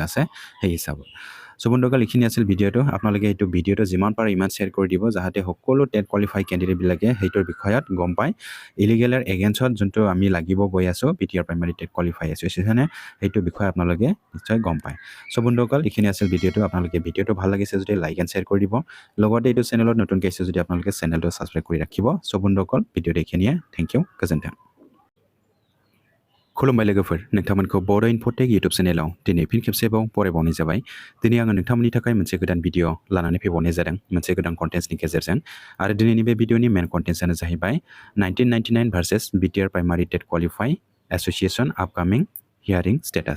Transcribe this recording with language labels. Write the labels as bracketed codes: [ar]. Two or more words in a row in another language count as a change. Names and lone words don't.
[as] আছে সেই হিচাপত সো বন্ধুসকল এইখিনি আছিল ভিডিঅ'টো আপোনালোকে এইটো ভিডিঅ'টো যিমান পাৰে ইমান শ্বেয়াৰ কৰি দিব যাতে সকলো [en] TET qualify [as] কেণ্ডিডেটবিলাকে সেইটোৰ বিষয়ত গম পায় ইলিগেলৰ এগেইনষ্টত যোনটো আমি লাগিব গৈ আছোঁ BTR [en] primary TET qualify [as] এছ'চিয়েশ্যনে সেইটো বিষয়ে আপোনালোকে নিশ্চয় গম পায় সো বন্ধুসকল এইখিনি আছিল ভিডিঅ'টো আপোনালোকে ভিডিঅ'টো ভাল লাগিছে যদি [en] like and share [as] কৰি দিব লগতে এইটো চেনেলত নতুনকৈ আহিছে যদি আপোনালোকে চেনেলটো ছাবস্ক্ৰাইব কৰি ৰাখিব সো বন্ধুসকল ভিডিঅ'টো এইখিনিয়ে [en] thank you [as] গোজोन्थों [brx] खुलुमबाय लोगोफोर नोंथांमोनखौ बड' इनफ'टेक इउटुब चेनेलाव दिनै फिन खेबसेबाव बरायबावनाय जाबाय दिनै आङो नोंथांमोननि थाखाय मोनसे गोदान भिडिअ लानानै फैबावनाय जादों मोनसे गोदान कन्टेन्ट्सनि गेजेरजों आरो दिनैनि बे भिडिअनि [en] main contents [brx] जाहैबाय 1999 [en] versus BTR primary TET qualify association upcoming hearing status